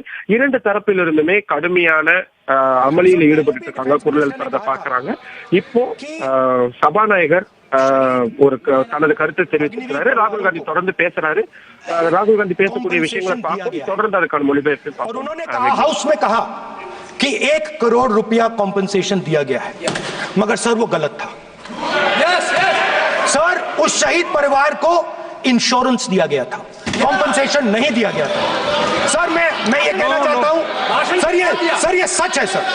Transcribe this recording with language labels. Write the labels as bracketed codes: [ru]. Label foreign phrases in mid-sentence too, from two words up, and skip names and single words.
[ta] 2 தரப்பிலிருந்துமே கடுமையான அமளியில் ஈடுபட்டு இருக்காங்க, குரல் எழுப்புறத பாக்குறாங்க. இப்போ சபாநாயகர் தனது கருத்தை தெரிவித்திருக்கிறாரு. ராகுல் காந்தி தொடர்ந்து பேசுறாரு. ராகுல் காந்தி பேசக்கூடிய விஷயங்களை பார்த்து தொடர்ந்து அதுக்கான மொழிபெயர்ப்பு பார்ப்போம். [hi] कि 1 करोड़ रुपया कॉम्पनसेशन दिया गया है, मगर सर वो गलत था। सर उस शहीद परिवार को इंश्योरेंस दिया गया था, कॉम्पनसेशन नहीं दिया गया था। सर मैं ये कहना चाहता हूं, सर ये सच है सर।